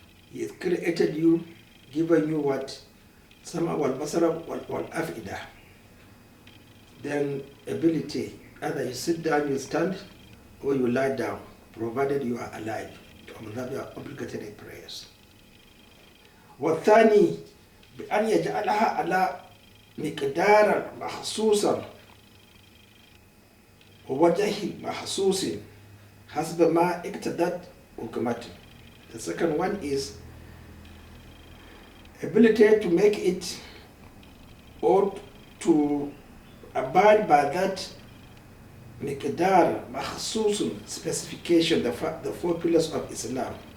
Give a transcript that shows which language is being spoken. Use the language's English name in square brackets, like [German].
[English] He has created you, given you what? [Arabic] Sama wal basara wal afida. [English] Then ability, either you sit down, you stand, or you lie down, provided you are alive to observe your obligatory prayers. [Arabic] والثاني بأن يجعلها على مقدار محسوسا ووجه محسوس حسب ما اقتضت حكمته. [English] The second one is ability to make it or to abide by that miqdar, makhsusun, specification, the four pillars of Islam.